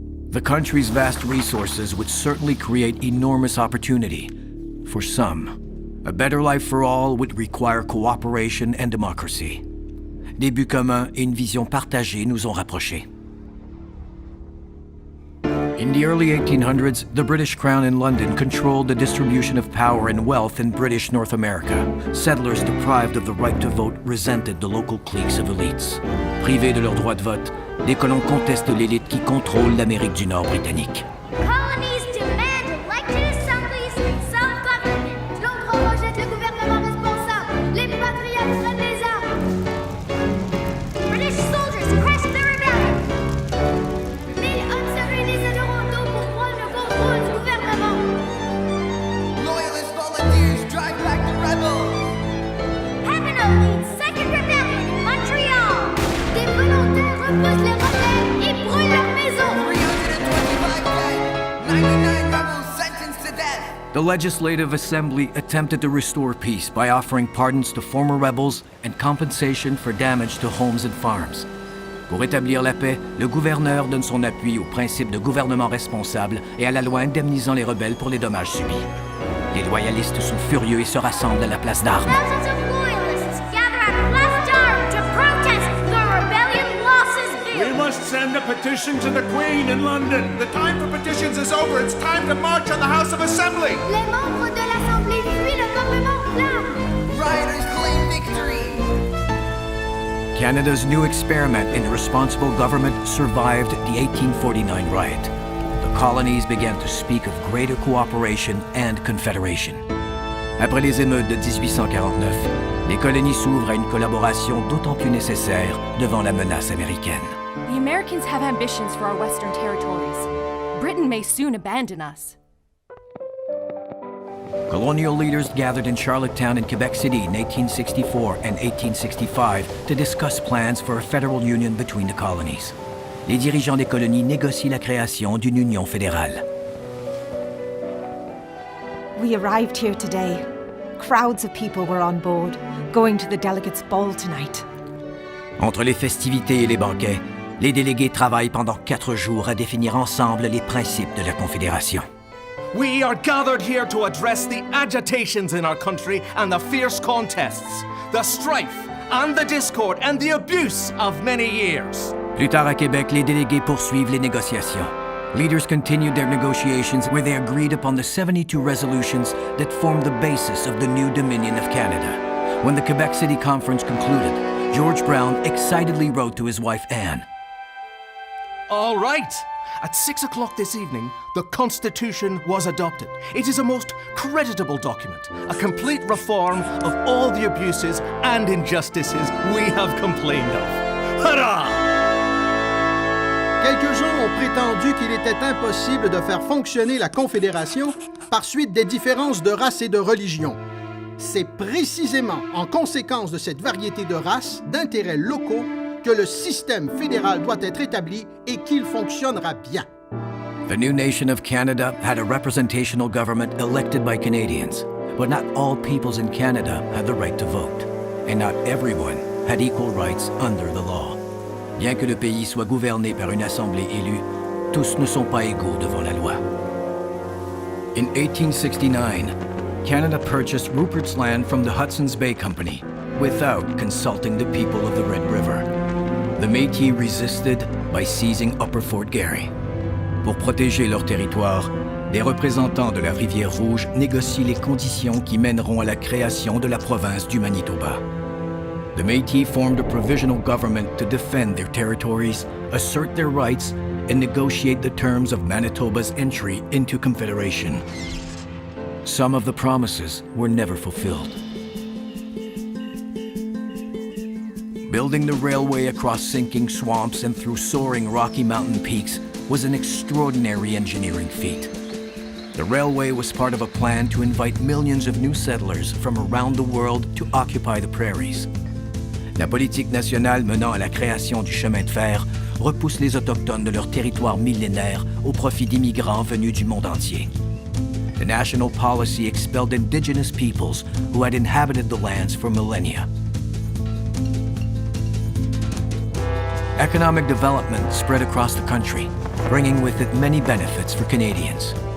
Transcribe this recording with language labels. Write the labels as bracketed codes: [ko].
[en] The country's vast resources would certainly create enormous opportunity. For some, a better life for all would require cooperation and democracy. [fr] Des buts communs et une vision partagée nous ont rapprochés. [en] In the early 1800s, the British Crown in London controlled the distribution of power and wealth in British North America. Settlers deprived of the right to vote resented the local cliques of elites. [fr] Privés de leur droit de vote, des colons contestent l'élite qui contrôle l'Amérique du Nord britannique. [en] Colonies demand elected assemblies, self-government. [fr] L'autre rejette le gouvernement responsable. Les patriotes prennent les armes. [en] British soldiers crush the rebellion. [fr] 1000 hommes se réunissent à Toronto pour prendre le contrôle du gouvernement. [en] Loyalist volunteers drive back the rebels. Papineau leads second rebellion in Montreal. [fr] Des volontaires repoussent les rebelles et brûlent leurs maisons. [en] 325 dead. 99 rebels sentenced to death. The Legislative Assembly attempted to restore peace by offering pardons to former rebels and compensation for damage to homes and farms. [fr] Pour établir la paix, le gouverneur donne son appui au principe de gouvernement responsable et à la loi indemnisant les rebelles pour les dommages subis. Les loyalistes sont furieux et se rassemblent à la place d'armes. [en] Thousands of loyalists gather at Place d'Armes to protest the rebellion losses bill. We must send a petition to the Queen in London. The time for petitions is over. It's time to march on the House of Assembly. [fr] Les membres de l'Assemblée fuient le Parlement clament. [en] Rioters claim victory. Canada's new experiment in responsible government survived the 1849 riot. The colonies began to speak of greater cooperation and confederation. [fr] Après les émeutes de 1849, les colonies s'ouvrent à une collaboration d'autant plus nécessaire devant la menace américaine. [en] The Americans have ambitions for our western territories. Britain may soon abandon us. Colonial leaders gathered in Charlottetown and Quebec City in 1864 and 1865 to discuss plans for a federal union between the colonies. [fr] Les dirigeants des colonies négocient la création d'une union fédérale. [en] We arrived here today. Crowds of people were on board, going to the delegates' ball tonight. [fr] Entre les festivités et les banquets, les délégués travaillent pendant 4 jours à définir ensemble les principes de la Confédération. [en] We are gathered here to address the agitations in our country and the fierce contests, the strife and the discord and the abuse of many years. [fr] Plus tard à Québec, les délégués poursuivent les négociations. [en] Leaders continued their negotiations where they agreed upon the 72 resolutions that formed the basis of the new Dominion of Canada. When the Quebec City Conference concluded, George Brown excitedly wrote to his wife Anne. All right. At 6 o'clock this evening, the Constitution was adopted. It is a most creditable document, a complete reform of all the abuses and injustices we have complained of. Hurrah! [fr] Quelques-uns ont prétendu qu'il était impossible de faire fonctionner la Confédération par suite des différences de race et de religion. C'est précisément en conséquence de cette variété de races, d'intérêts locaux, que le système fédéral doit être établi et qu'il fonctionnera bien. [en] The new nation of Canada had a representational government elected by Canadians, but not all peoples in Canada had the right to vote, and not everyone had equal rights under the law. [fr] Bien que le pays soit gouverné par une assemblée élue, tous ne sont pas égaux devant la loi. [en] In 1869, Canada purchased Rupert's Land from the Hudson's Bay Company without consulting the people of the Red River. The Métis resisted by seizing Upper Fort Garry. [fr] Pour protéger leur territoire, des représentants de la Rivière Rouge négocient les conditions qui mèneront à la création de la province du Manitoba. [en] The Métis formed a provisional government to defend their territories, assert their rights, and negotiate the terms of Manitoba's entry into Confederation. Some of the promises were never fulfilled. Building the railway across sinking swamps and through soaring Rocky Mountain peaks was an extraordinary engineering feat. The railway was part of a plan to invite millions of new settlers from around the world to occupy the prairies. [fr] La politique nationale menant à la création du chemin de fer repousse les Autochtones de leur territoire millénaire au profit d'immigrants venus du monde entier. [en] The national policy expelled indigenous peoples who had inhabited the lands for millennia. Economic development spread across the country, bringing with it many benefits for Canadians.